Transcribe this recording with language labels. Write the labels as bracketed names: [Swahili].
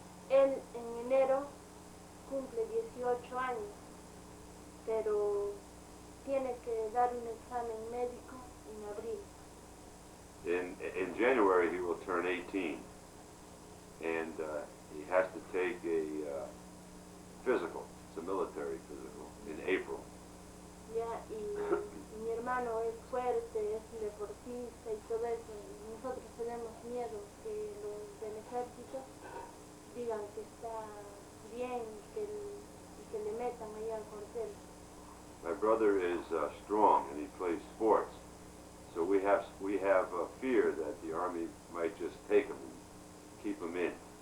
[Spanish] Él en enero cumple 18 años, pero tiene que dar un examen médico en abril. [English] In January he will turn 18, and he has to take a physical. It's a military physical in April. [Spanish] Ya, y mi hermano es fuerte, es deportista y todo eso. Y nosotros tenemos miedo que los del ejército digan que está bien y que le metan allá al cuartel. [English] My brother is strong and he plays sports, so we have a fear that the army might just take him and keep him in.